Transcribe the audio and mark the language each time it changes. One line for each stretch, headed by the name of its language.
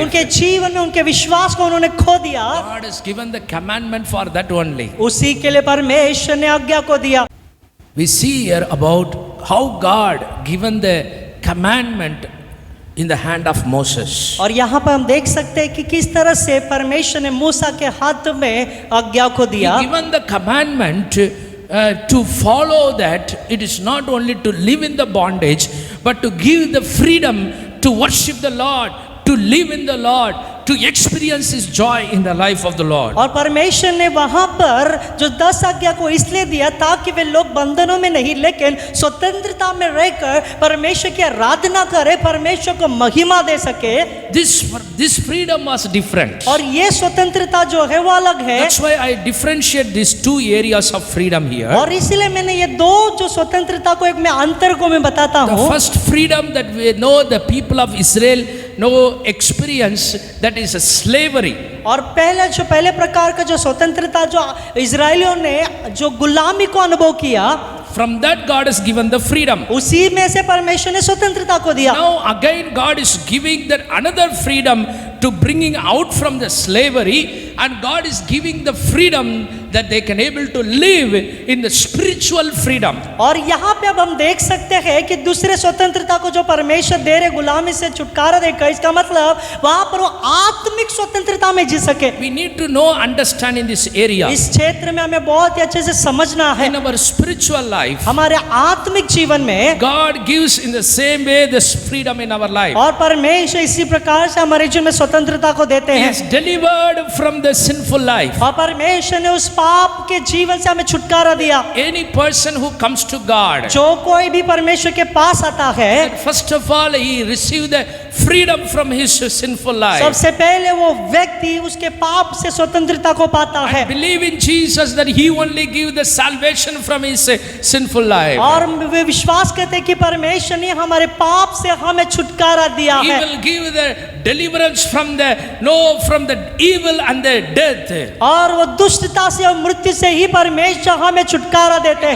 Hindi: उनके जीवन में उनके विश्वास को उन्होंने खो दिया।
English: God has given the commandment for that only.
Hindi: उसी के लिए परमेश्वर ने आज्ञा को दिया।
English: We see here about how God given the commandment in the hand of Moses.
Hindi: और यहाँ पर हम देख सकते हैं कि किस तरह से परमेश्वर ने मूसा के हाथ में आज्ञा को
English: He
Hindi: दिया।
English: given the commandment to follow that. It is not only to live in the bondage, but to give the freedom to worship the Lord, to live in the Lord, to experience His joy in the life of the Lord.
Hindi: और परमेश्वर ने वहां पर जो 10 आज्ञा को इसलिए दिया ताकि वे लोग बंधनों में नहीं लेकिन स्वतंत्रता में रहकर परमेश्वर की आराधना करे, परमेश्वर को महिमा दे सके।
English: This freedom was different.
Hindi: और ये स्वतंत्रता जो है वो अलग है।
English: That's why I differentiate these two areas of freedom here.
Hindi: और इसीलिए मैंने ये दो जो स्वतंत्रता को एक मैं अंतर को मैं बताता
English: The
Hindi: हूँ।
English: first freedom that we know the people of Israel know experience, that is a slavery.
Hindi: और पहले प्रकार का जो स्वतंत्रता जो इजरायलियों ने जो गुलामी को अनुभव किया,
English: From that God has given the freedom.
Hindi: उसी में से परमेश्वर ने स्वतंत्रता को दिया।
English: Now again God is giving that another freedom to bringing out from the slavery, and God is giving the freedom that they can able to live in the spiritual freedom.
Hindi: और यहाँ पे अब हम देख सकते हैं कि दूसरे स्वतंत्रता को जो परमेश्वर दे रहे गुलामी से छुटकारा देकर, इसका मतलब वहां पर वो आत्मिक स्वतंत्रता में जी सके।
English: We need to know, understand in this area.
Hindi: इस क्षेत्र में हमें बहुत ही अच्छे से समझना है।
English: In our spiritual life,
Hindi: हमारे आत्मिक जीवन में
English: God gives in the same way this freedom in our life.
Hindi: और परमेश्वर इसी प्रकार से हमारे जीवन में स्वतंत्रता को देते
English: He
Hindi: हैं।
English: is delivered from the sinful life.
Hindi: और परमेश्वर ने उस पाप के जीवन से हमें छुटकारा दिया।
English: Any person who comes to God,
Hindi: जो कोई भी परमेश्वर के पास आता है,
English: first of all he received the freedom from his sinful life.
Hindi: सबसे पहले वो व्यक्ति उसके पाप से स्वतंत्रता को पाता है।
English: Believe in Jesus that He only give the salvation from his sinful life.
Hindi: और वे विश्वास करते हैं कि परमेश्वर ने हमारे पाप से हमें छुटकारा दिया
English: He
Hindi: है।
English: will give the deliverance from the evil and the death.
Hindi: और वो दुष्टता से और मृत्यु से ही परमेश्वर हमें छुटकारा देते हैं।